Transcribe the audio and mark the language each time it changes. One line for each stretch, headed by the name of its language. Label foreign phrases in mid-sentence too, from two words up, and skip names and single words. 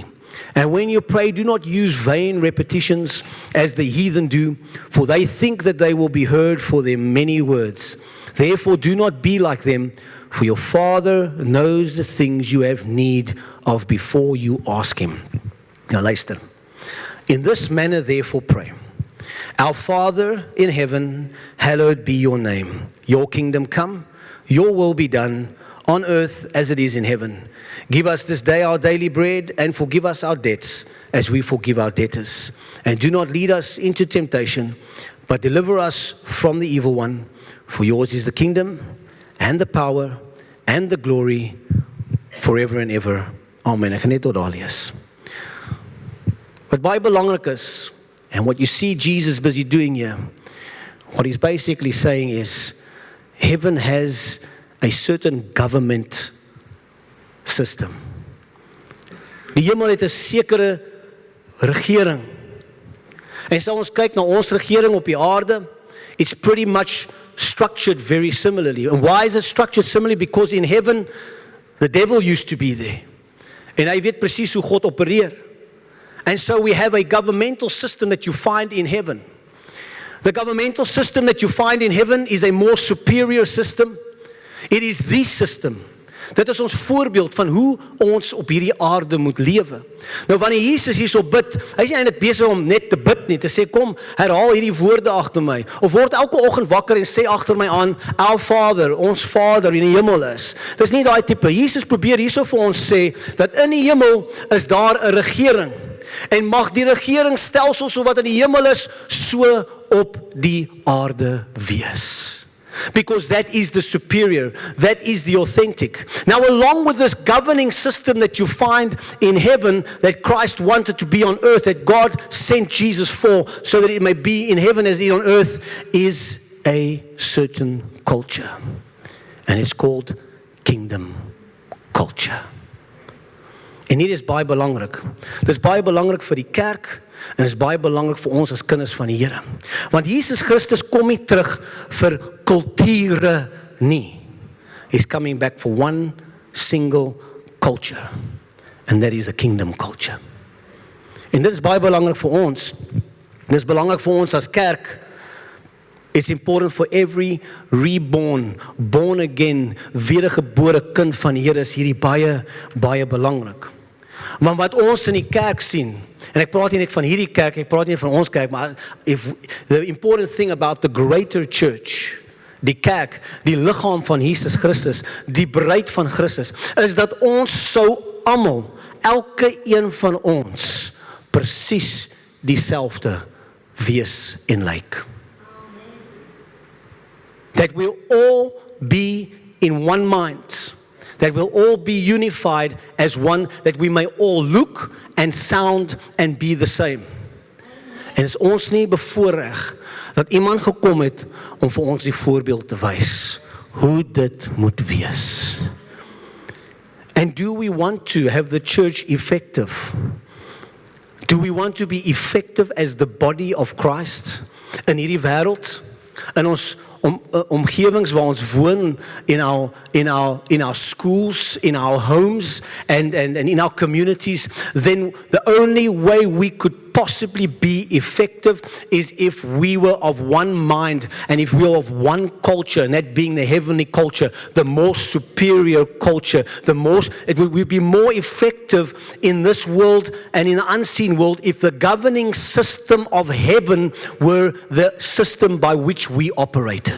English: And when you pray, do not use vain repetitions as the heathen do, for they think that they will be heard for their many words. Therefore do not be like them, for your Father knows the things you have need of before you ask him.
Afrikaans: Nou luister.
English: In this manner therefore pray. Our Father in heaven, hallowed be your name. Your kingdom come, your will be done, on earth as it is in heaven. Give us this day our daily bread, and forgive us our debts, as we forgive our debtors. And do not lead us into temptation, but deliver us from the evil one. For yours is the kingdom, and the power, and the glory, forever and ever. Amen.
Afrikaans: Ek gaan net tot daar lees. Wat baie belangrik is,
English: and what you see Jesus busy doing here, what he's basically saying is, heaven has a certain government system.
Afrikaans: Die hemel het 'n sekere regering. En so ons kyk na ons regering op die aarde,
English: it's pretty much structured very similarly. And why is it structured similarly? Because in heaven, the devil used to be there.
Afrikaans: En hy weet presies hoe God opereer.
English: And so we have a governmental system that you find in heaven. The governmental system that you find in heaven is a more superior system. It is the system.
Afrikaans: Dit is ons voorbeeld van hoe ons op hierdie aarde moet lewe. Nou wanneer Jesus hierso bid, hy is nie eintlik besig om net te bid nie, te sê kom, herhaal hierdie woorde agter my, of word elke oggend wakker en sê agter my aan,
English: Our Father,
Afrikaans: ons Vader in die hemel is. Dis nie daai tipe. Jesus probeer hierso vir ons sê, dat in die hemel is daar 'n regering, en mag die regeringsstelsel so wat in die hemel is, so op die aarde wees.
English: Because that is the superior, that is the authentic. Now, along with this governing system that you find in heaven, that Christ wanted to be on earth, that God sent Jesus for, so that it may be in heaven as it is on earth, is a certain culture. And it's called kingdom culture.
Afrikaans: En hier is baie belangrik. Dit is baie belangrik vir die kerk, en is baie belangrik vir ons as kinders van die Here. Want Jesus Christus kom nie terug vir kulture nie.
English: He's coming back for one single culture. And that is a kingdom culture.
Afrikaans: En dit is baie belangrik vir ons. Dit is belangrik vir ons as kerk.
English: It's important for every reborn, born again,
Afrikaans: wedergebore kind van die Here is hierdie baie, baie belangrik. Maar wat ons in die kerk sien, en ek praat nie net van hierdie kerk, ek praat nie van ons kerk, maar
English: the important thing about the greater church,
Afrikaans: die kerk, die liggaam van Jesus Christus, die bruid van Christus, is dat ons sou almal, elke een van ons, presies dieselfde wees en lyk.
English: That we'll all be in one mind. That we'll all be unified as one, that we may all look and sound and be the same.
Afrikaans: En is ons nie bevoorreg dat iemand gekom het om vir ons die voorbeeld te wys hoe dit moet wees.
English: And do we want to have the church effective? Do we want to be effective as the body of Christ
Afrikaans: in hierdie wêreld? In ons omgewings waar ons woon,
English: in our schools, in our homes, and in our communities, then the only way we could possibly be effective is if we were of one mind and if we were of one culture, and that being the heavenly culture, the more superior culture, it would be more effective in this world and in the unseen world if the governing system of heaven were the system by which we operated.